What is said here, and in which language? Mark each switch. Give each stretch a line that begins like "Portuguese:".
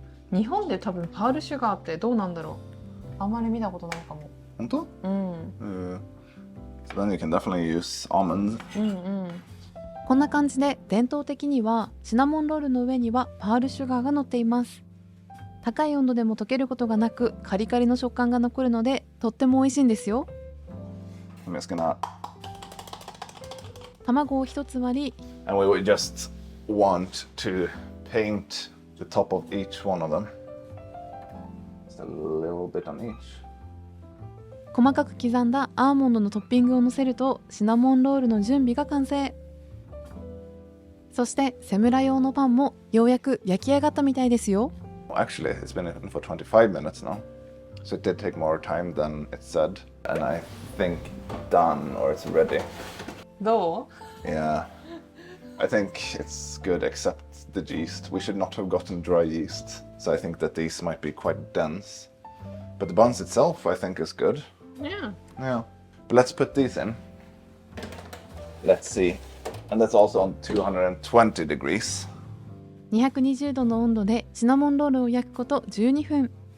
Japanese: 日本で多分パールシュガーってどうなんだろう。あんまり見たことないかも。本当？
English: So then you can definitely use almonds.
Japanese: こんな感じで伝統的にはシナモンロールの上にはパールシュガーが乗っています。高い温度でも溶けることがなくカリカリの食感が残るのでとっても美味しいんですよ。
English: I'm just gonna...
Japanese: 卵を一つ割り
English: And we would just want to paint the top of each one of them. Just a little bit on each.
Japanese: 細かく刻んだアーモンドのトッピングをのせるとシナモンロールの準備が完成。そしてセムラ用のパンもようやく焼き上がったみたいですよ。
English: Actually, it's been in for 25 minutes now. So it did take more time than it said. And I think done or it's ready.
Japanese: どう？
English: Yeah. I think it's good except the yeast. We should not have gotten dry yeast. So I think that these might be quite dense. But the buns itself, I think, is good. Yeah. Yeah. But let's put these in. Let's see. And that's also on 220 degrees.
Japanese: 220度の温度でシナモンロールを焼くこと12分。